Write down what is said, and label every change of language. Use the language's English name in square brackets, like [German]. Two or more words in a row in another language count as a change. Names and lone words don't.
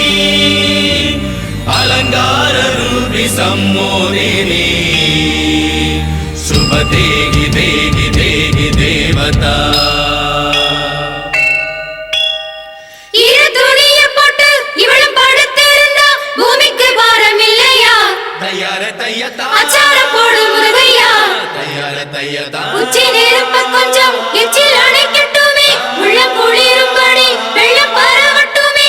[Sanskrit] अलंकार रूपि सम्मोहिनी शुभ देहि देहि देहि देवता. [Tamil] உச்சி நேரப்ப கொஞ்சம் எச்சில் அணைக்கட்டுமே, உள்ளம் குளிரும்படி வெள்ளம் பரவட்டுமே.